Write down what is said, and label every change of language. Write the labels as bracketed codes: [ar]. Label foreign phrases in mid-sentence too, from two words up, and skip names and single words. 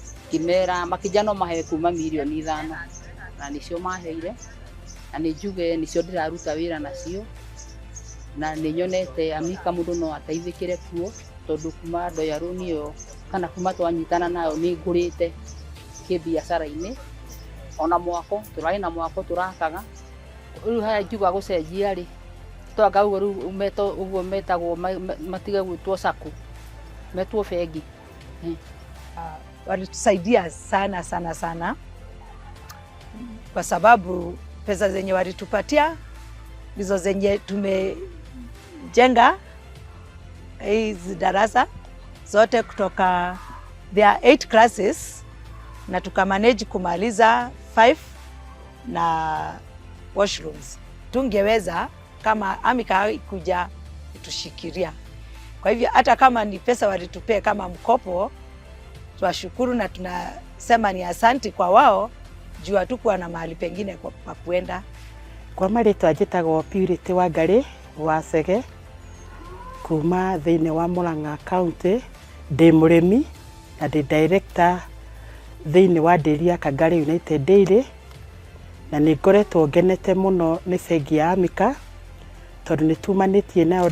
[ki] kimera makijano mahe kuma milioni 5 na nicio maheire na nĩ njuge nicio ndĩraruta wĩra nacio na nĩ nyonete Amika mũndũ no ateithĩkĩre kuo tondũ kuma ndoya rũni ĩyo kana kuma twanyitana nayo nĩ ngũrĩte kĩbiacara-inĩ ona mwako tũrarĩ na mwako tũrakaga rĩu haya njuga gũcenjia rĩ twanga ũguo rĩu ũguo metagwo matige gwĩtwo sako metwo bengi. [sw] Walitusaidia sana sana sana kwa sababu pesa zenye walitupatia ndizo zenye tumejenga hizi darasa zote kutoka [en] there are 8 classes [sw] na tukamanage kumaliza 5 na washrooms. Tungeweza kama Amika kuja kutushikilia. Kwa hivyo hata kama ni pesa walitupea kama mkopo, twashukuru na tunasema ni asanti kwa wao juu hatukuwa na mahali pengine kwa kuenda. [ki] Kwa marĩtwa njĩtagwo Purity Wangari wa Sege kuma thĩinĩ wa Murang'a County, ndĩ mũrĩmi na ndĩ director thĩinĩ wa ndĩri ya Kangari United Dairy, na nĩ ngoretwo ngenete mũno nĩ bengi ya Amika tondũ nĩ tumanĩtie nayo.